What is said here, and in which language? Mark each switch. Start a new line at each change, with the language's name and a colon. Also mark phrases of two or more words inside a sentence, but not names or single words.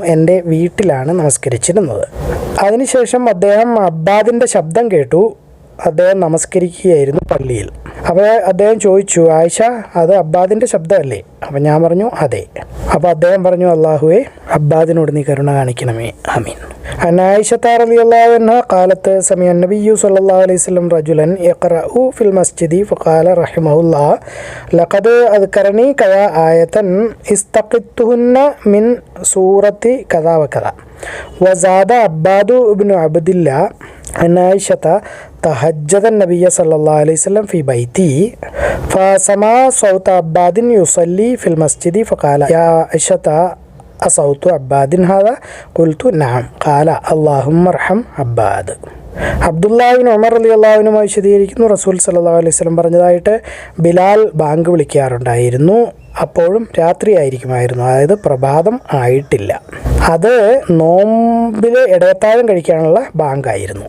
Malayalam: എൻ്റെ വീട്ടിലാണ് നമസ്കരിച്ചിരുന്നത്. അതിനുശേഷം അദ്ദേഹം അബ്ബാദിൻ്റെ ശബ്ദം കേട്ടു. അദ്ദേഹം നമസ്കരിക്കുകയായിരുന്നു പള്ളിയിൽ. അപ്പോൾ അദ്ദേഹം ചോദിച്ചു, ആയിഷ, അത് അബ്ബാദിൻ്റെ ശബ്ദമല്ലേ? അപ്പം ഞാൻ പറഞ്ഞു, അതെ. അപ്പോൾ അദ്ദേഹം പറഞ്ഞു, അല്ലാഹുവേ, അബ്ബാദിനോട് നീ കരുണ കാണിക്കണമേ, ആമീൻ.
Arabic: عن عائشة رضي الله عنها قالت سمع النبي صلى الله عليه وسلم رجلا يقرأ في المسجد فقال رحمه الله لقد أذكرني كذا آية استقدتهن من سورة كذا وكذا. وزاد عباد بن عبد الله عن عائشة تهجد النبي صلى الله عليه وسلم في بيتي فسمع صوت عباد يصلي في المسجد فقال يا عائشة أصوت عباد هذا؟ قلت نعم. قال اللهم ارحم عباد.
Malayalam: അബ്ദുല്ലാഹിബിൻ ഉമർ
Arabic: رضي الله عنه
Malayalam: വിശദീകരിക്കുന്നു, റസൂൽ
Arabic: صلى الله عليه وسلم
Malayalam: പറഞ്ഞതായിട്ട്, ബിലാൽ ബാങ്ക് വിളിക്കാറുണ്ടായിരുന്നു. അപ്പോഴും രാത്രി ആയിരിക്കുമായിരുന്നു, അതായത് പ്രഭാതം ആയിട്ടില്ല. അത് നോമ്പിൽ ഇടയത്താഴം കഴിക്കാനുള്ള ബാങ്കായിരുന്നു.